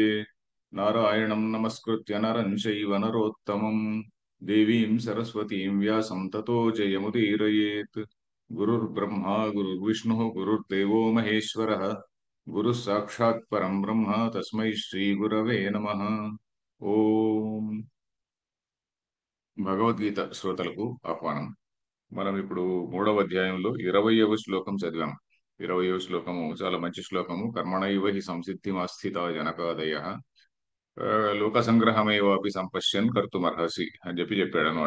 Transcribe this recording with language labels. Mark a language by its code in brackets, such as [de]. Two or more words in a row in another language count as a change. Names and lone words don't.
[sa] नारायणं नमस्कृत्य नरं चैव नरोत्तमं देवीं सरस्वतीं व्यासं ततो जयमुदीरयेत् गुरुर्ब्रह्मा गुरुर्विष्णुः गुरुर्देवो महेश्वरः गुरुः साक्षात् परं ब्रह्म तस्मै श्रीगुरवे नमः [te] ఓం భగవద్గీత శ్రోతలకు ఆహ్వానం. మనం ఇప్పుడు మూడవ అధ్యాయంలో 20వ శ్లోకం చదివాం. 20వ శ్లోకము చాలా మంచి శ్లోకము. [sa] కర్మణైవ హి సంసిద్ధిమాస్థిత జనకాదయ లోక సంగ్రహమేవాపి సంపశ్యన్ కర్తుమర్హసి [te] అని చెప్పాడు అనమాట.